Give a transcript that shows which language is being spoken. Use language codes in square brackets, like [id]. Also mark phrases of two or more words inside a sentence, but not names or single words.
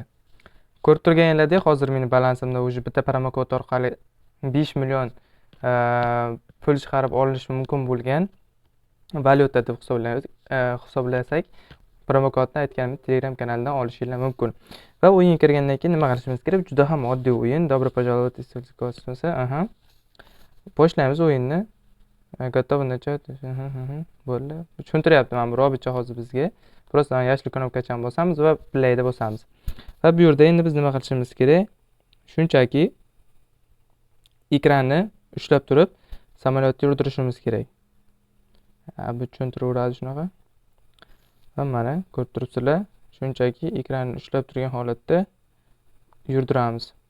[uz] Ko'rib turganingizdek, hozir meni balansimda уже bitta promokod orqali 5 million pul chiqarib olish mumkin bo'lgan valyuta deb hisoblasak, promokodni aytganimiz Telegram kanalidan olishingiz mumkin. Va o'yin kirgandan keyin nima qilishimiz kerak? Juda ham oddiy o'yin. [ru] Добро пожаловать в космос. [uz] Boshlaymiz o'yinni. [ru] Готовы начать. [uz] Bo'ldi. Tushuntiryapti mana bu robotcha hozir bizga. Просто yashil knopkachani bosamiz va playda bosamiz. Va bu yerda endi biz nima qilishimiz kerak? Shunchaki ekranni ushlab turib, samolyotni yurdirishimiz kerak. Bu tushuntiraveradi shunaqa. Va mana ko'rib turibsizlar, shunchaki ekranni ushlab turgan holatda yurdiramiz.